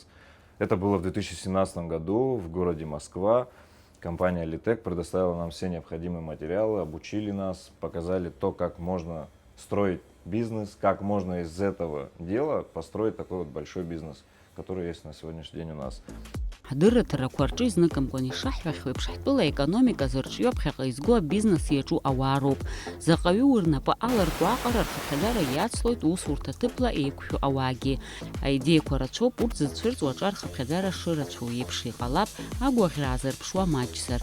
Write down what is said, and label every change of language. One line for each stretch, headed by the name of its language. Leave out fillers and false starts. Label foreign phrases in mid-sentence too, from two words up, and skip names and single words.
Russian: Это было в 2017 году в городе Москва. Компания Литек предоставила нам все необходимые материалы, обучили нас, показали то, как можно строить бизнес, как можно из этого дела построить такой вот большой бизнес, который есть на сегодняшний день у нас.
Abkhazian: Ҳдырраҭарақәа рҿы изныкымкәан ишаҳҳәахьоу еиԥш, ҳтәыла економика зырҿио ԥхьаҟа изго абизнес иаҿу ауаа роуп. Заҟаҩы уи рнапы аларку аҟара рхаҭагара иацлоит усурҭа ҭыԥла еиқәшәо ауаагьы. Аидеиақәа рацәоуп, урҭ зыцәырҵуа аҿар рхаԥхьаӡара шырацәоу еиԥш иҟалап, агәаӷьра аазырԥшуа маҷзар.